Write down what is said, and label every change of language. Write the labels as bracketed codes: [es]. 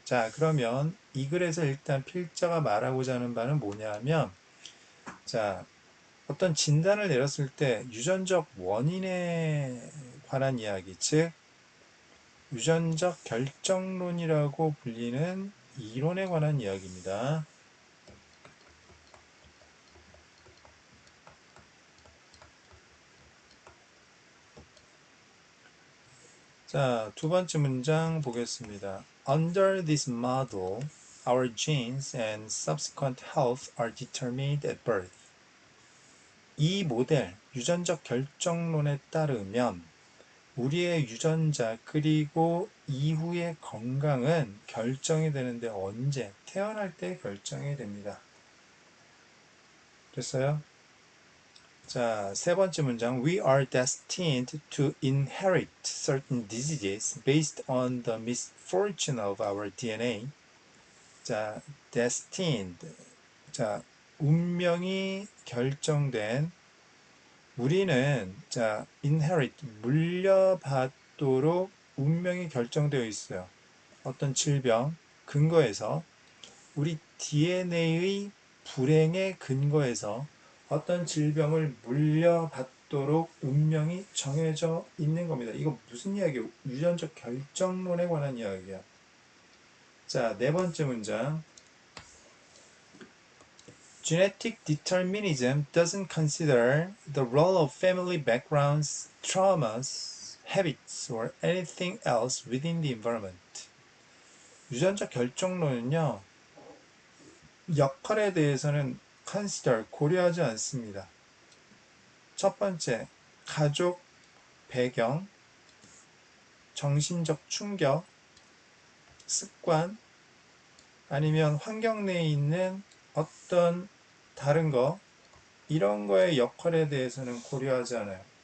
[ko] 자, 그러면 이 글에서 일단 필자가 말하고자 하는 바는 뭐냐면, 자, 어떤 진단을 내렸을 때 유전적 원인에 관한 이야기, 즉 유전적 결정론이라고 불리는 이론에 관한 이야기입니다. 자, 두 번째 문장 보겠습니다. [en] Under this model, our genes and subsequent health are determined at birth. [ko] 이 모델, 유전적 결정론에 따르면 우리의 유전자 그리고 이후의 건강은 결정이 되는데 언제? 태어날 때 결정이 됩니다. 됐어요? 자, 세 번째 문장. [en] We are destined to inherit certain diseases based on the misfortune of our DNA. [ko] 자, destined. 자, 운명이 결정된 우리는 자, inherit 물려받도록 운명이 결정되어 있어요. 어떤 질병 근거에서 우리 DNA의 불행에 근거해서 어떤 질병을 물려받도록 운명이 정해져 있는 겁니다. 이거 무슨 이야기예요? 유전적 결정론에 관한 이야기야. 자, 네 번째 문장. [en] Genetic determinism doesn't consider the role of family backgrounds, traumas, habits, or anything else within the environment. [ko] 유전적 결정론은요, 역할에 대해서는 consider, 고려하지 않습니다. 첫 번째, 가족, 배경, 정신적 충격, 습관, 아니면 환경 내에 있는 어떤 다른 거, 이런 거의 역할에 대해서는 고려하지 않아요.